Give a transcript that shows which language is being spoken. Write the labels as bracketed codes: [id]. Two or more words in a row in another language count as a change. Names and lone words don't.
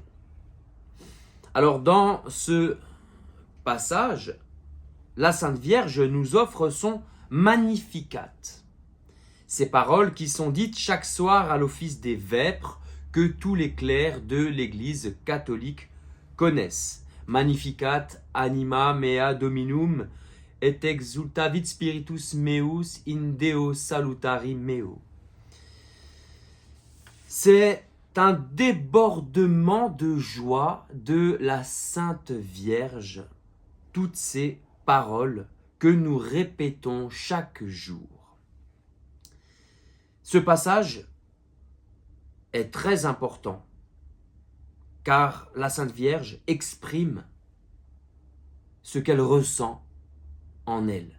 [fr] Alors dans ce passage, la Sainte Vierge nous offre son Magnificat. Ces paroles qui sont dites chaque soir à l'office des vêpres que tous les clercs de l'Église catholique connaissent. [la] Magnificat anima mea dominum et exultavit spiritus meus in Deo salutari meo. [fr] C'est un débordement de joie de la Sainte Vierge, toutes ces paroles que nous répétons chaque jour. Ce passage est très important car la Sainte Vierge exprime ce qu'elle ressent en elle.